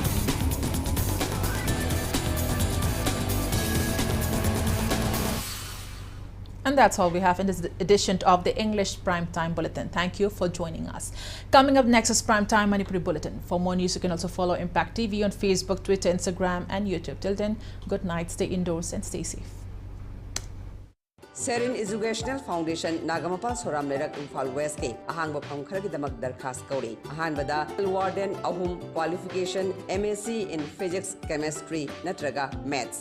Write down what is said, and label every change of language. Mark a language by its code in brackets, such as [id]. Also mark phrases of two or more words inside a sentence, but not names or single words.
[en] And that's all we have in this edition of the English Primetime Bulletin. Thank you for joining us. Coming up next is Primetime Manipuri Bulletin. For more news, you can also follow Impact TV on Facebook, Twitter, Instagram, and YouTube. Till then, good night, stay indoors, and stay safe. [mni] Serin Educational Foundation Nagamapal Soram Lerak Imphal West ke ahang bapam khar ki damak darkhas kauri ahan bada warden ahum qualification [en] MSc in Physics Chemistry [mni] natraga Maths